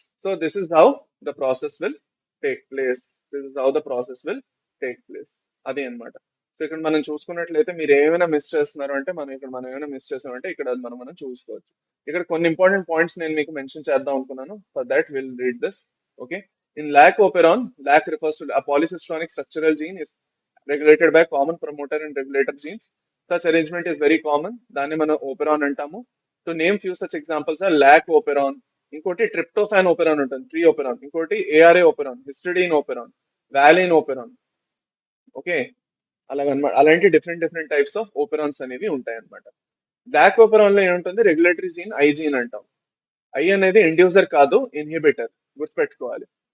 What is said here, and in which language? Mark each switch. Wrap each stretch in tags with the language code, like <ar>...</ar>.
<en>so this is how the process will take place, this is how the process will take place,</en> <te>అది అన్నమాట. So ఇక్కడ మనం చూసుకున్నట్లయితే మీరు ఏమైనా మిస్ చేస్తున్నారు అంటే మనం ఏమైనా మిస్ చేసామంటే ఇక్కడ మనం చూసుకోవచ్చు. ఇక్కడ కొన్ని ఇంపార్టెంట్ పాయింట్స్ నేను మీకు మెన్షన్ చేద్దాం అనుకున్నాను.</te> <en>For that will read this. Okay, in lac operon, lac refers to a polycystic structural gene is regulated by common promoter and regulator genes. Such arrangement is very common.</en> <te>దాన్ని మనం operon అంటాము.</te> <en>to name few such examples are lac operon,</en> <te>ఇంకోటి tryptophan operon ఉంటుంది,</te> <en>Tree operon, ఇంకోటి ARA operon, histidine operon, valine operon.</en> <te>Okay, అలాగనమాట. అలాంటి different different types of ఓపెరాన్స్ అనేవి ఉంటాయి అనమాట. బ్లాక్ ఓపెరాన్ లో ఏముంటుంది, రెగ్యులేటరీ జీన్ ఐ జీన్ అంటాం. ఐ అనేది ఇండ్యూసర్ కాదు, ఇన్హిబిటర్, గుర్తుపెట్టుకోవాలి.</te>